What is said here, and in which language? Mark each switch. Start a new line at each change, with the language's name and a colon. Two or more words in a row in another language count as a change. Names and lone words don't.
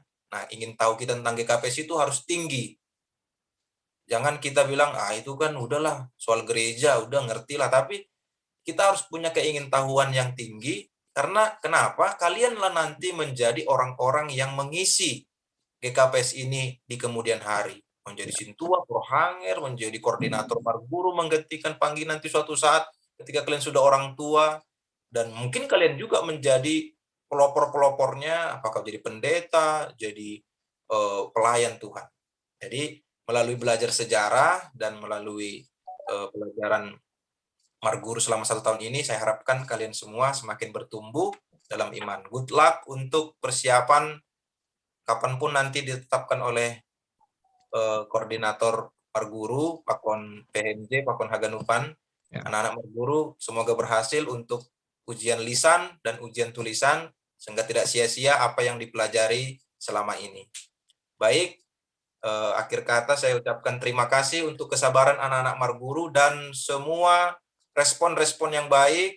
Indonesian: Nah, ingin tahu kita tentang GKPS itu harus tinggi. Jangan kita bilang, itu kan udahlah soal gereja, udah ngerti lah. Tapi kita harus punya keingintahuan yang tinggi, karena kenapa? Kalianlah nanti menjadi orang-orang yang mengisi GKPS ini di kemudian hari. Menjadi sintua, prohanger, menjadi koordinator marguru, menggantikan Panggi nanti suatu saat ketika kalian sudah orang tua, dan mungkin kalian juga menjadi pelopor-pelopornya, apakah jadi pendeta, jadi pelayan Tuhan. Jadi melalui belajar sejarah dan melalui pelajaran marguru selama 1 tahun ini, saya harapkan kalian semua semakin bertumbuh dalam iman.
English: Good luck
Indonesian: untuk persiapan kapanpun nanti ditetapkan oleh koordinator marguru, Pakon PMJ, Pakon Haganupan. Anak-anak marguru semoga berhasil untuk ujian lisan dan ujian tulisan, sehingga tidak sia-sia apa yang dipelajari selama ini. Baik, akhir kata saya ucapkan terima kasih untuk kesabaran anak-anak marguru dan semua respon-respon yang baik.